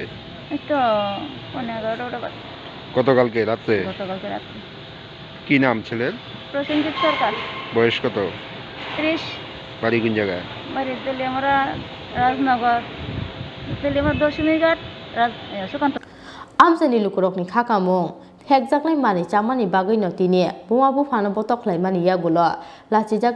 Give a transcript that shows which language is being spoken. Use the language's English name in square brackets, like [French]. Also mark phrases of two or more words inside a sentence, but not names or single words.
[Bangla] একটু 11:30 বাজে গতকালকে রাতে কি নাম ছেলের প্রসেনজিৎ সরকার বয়স কত 30 বাড়ি কোন জায়গায় বাড়ি তেলিয়ামুড়া রাজনগর তেলিয়ামুড়া দশমীঘাট সুকান্ত [Kok Borok] আমজানি lukurokni khakamung hekjaklai mani chamani bagui no tini buma bu phano botoklai mani yagulo lachi jagai